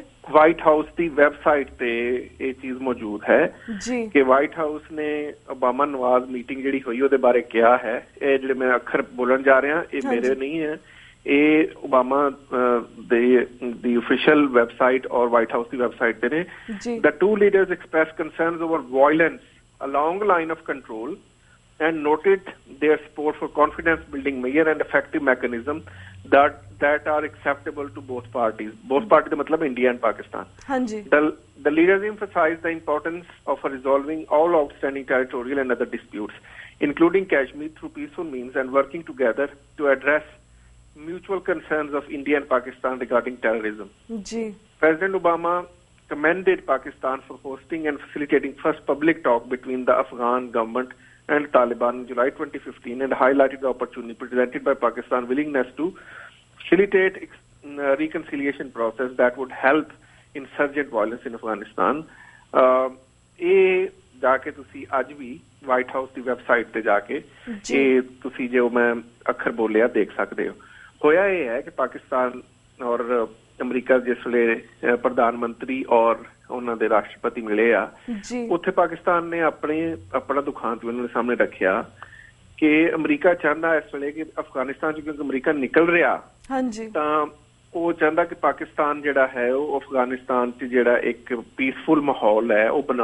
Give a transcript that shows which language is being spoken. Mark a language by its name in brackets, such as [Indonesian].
[Punjabi] White house ਦੀ website ਤੇ ਇਹ ਚੀਜ਼ ਮੌਜੂਦ ਹੈ ਕਿ ਵਾਈਟ ਹਾਊਸ ਨੇ ਓਬਾਮਾ ਨਵਾਜ਼ ਮੀਟਿੰਗ ਜਿਹੜੀ ਹੋਈ ਉਹਦੇ ਬਾਰੇ ਕਿਹਾ ਹੈ। ਇਹ ਜਿਹੜੇ ਮੈਂ ਅੱਖਰ ਬੋਲਣ ਜਾ ਰਿਹਾ ਇਹ ਮੇਰੇ ਨਹੀਂ ਹੈ, ਇਹ Obama ਦੀ [English] official website or White House [Punjabi] ਦੀ website ਤੇ ਨੇ। [English] The two leaders expressed concerns over violence along line of control and noted their support for confidence building measures and effective mechanism that are acceptable to both parties. Both parties the matlab India and Pakistan. The leaders emphasized the importance of resolving all outstanding territorial and other disputes, including Kashmir, through peaceful means and working together to address mutual concerns of India and Pakistan regarding terrorism. President Obama commended Pakistan for hosting and facilitating first public talk between the Afghan government and Taliban in July 2015 and highlighted the opportunity presented by Pakistan's willingness to facilitate reconciliation process that would help insurgent violence in Afghanistan. [Punjabi] ਇਹ ਜਾ ਕੇ ਤੁਸੀਂ ਅੱਜ ਵੀ white house ਦੀ website ਤੇ ਜਾ ਕੇ ਇਹ ਤੁਸੀਂ ਜੋ ਮੈਂ ਅੱਖਰ ਬੋਲਿਆ ਦੇਖ ਸਕਦੇ ਹੋ। ਹੋਇਆ ਇਹ ਹੈ ਕਿ ਪਾਕਿਸਤਾਨ ਔਰ ਅਮਰੀਕਾ ਜਿਸ ਵੇਲੇ ਪ੍ਰਧਾਨ ਮੰਤਰੀ ਔਰ ਉਹਨਾਂ ਦੇ ਰਾਸ਼ਟਰਪਤੀ ਮਿਲੇ ਆ, ਉੱਥੇ ਪਾਕਿਸਤਾਨ ਨੇ ਆਪਣਾ ਦੁਖਾਂਤ ਉਹਨਾਂ ਦੇ ਸਾਹਮਣੇ ਰੱਖਿਆ ਕਿ ਅਮਰੀਕਾ ਚਾਹੁੰਦਾ ਇਸ ਵੇਲੇ ਕਿ ਅਫਗਾਨਿਸਤਾਨ 'ਚ ਕਿਉਂਕਿ ਅਮਰੀਕਾ ਨਿਕਲ ਰਿਹਾ ਤਾਂ ਉਹ ਚਾਹੁੰਦਾ ਕਿ ਪਾਕਿਸਤਾਨ ਜਿਹੜਾ ਹੈ ਉਹ ਅਫਗਾਨਿਸਤਾਨ 'ਚ ਜਿਹੜਾ ਇੱਕ ਪੀਸਫੁਲ ਮਾਹੌਲ ਹੈ ਉਹ